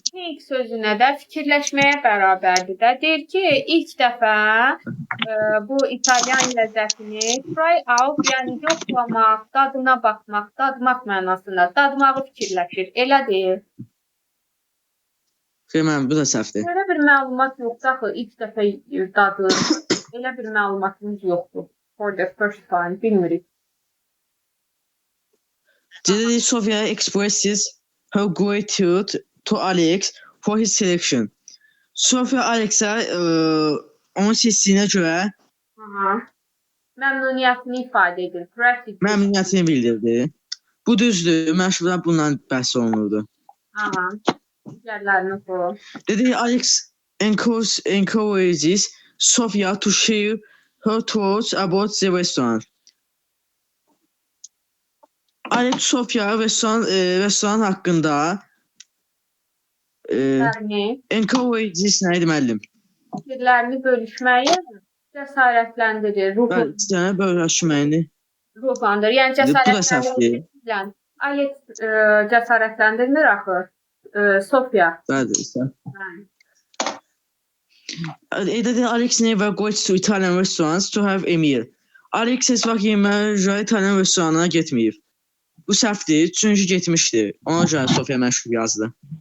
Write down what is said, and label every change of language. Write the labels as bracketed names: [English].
[Azerbaijani] Think sözünə də fikirləşməyə bərabərdir də. Deyir ki, ilk dəfə bu İtalyan ləzzətini try out, yəni yoxlamaq, dadına baxmaq, dadmaq mənasında. Dadmağı fikirləşir. Elədir. Mən bu da səhvdir. Belə bir məlumat yoxdur axı. İlk dəfə dadır. Elə bir məlumatımız yoxdur. [English] For the first time. [Azerbaijani] Bilmirik. Dedi [English] Sofia expresses her gratitude to Alex for his selection. [Azerbaijani] Sofia Alex'e onun seçdiyinə görə Aha. Məmnuniyyətini ifadə edir. [English] Gratitude. [Azerbaijani] məmnuniyyətini bildirdi. Bu düzdür. Məşğullar bundan bəhs olunurdu. Aha. Digərlərini oxu. Dedi [English] Alex encourages Sofia to share her thoughts about the restaurant. [Azerbaijani] Alex Sofia restoran haqqında encourages nə idi müəllim? Fikirlərini bölüşməyə cəsarətləndirir, Bəli, sənə bölüşməyini. ruhlandır. Yəni Bu da cəsarətləndirir. səhvdir. Alex cəsarətləndirmir axı. Sofia. Bəli, sən. Dedi [English] Alex never goes to Italian restaurants to have a meal. [Azerbaijani] Alex heç vaxt yeməyə görə İtalyan restoranına getməyib. Bu səhvdir, çünki getmişdi. Ona görə Sofia məşğul yazdı.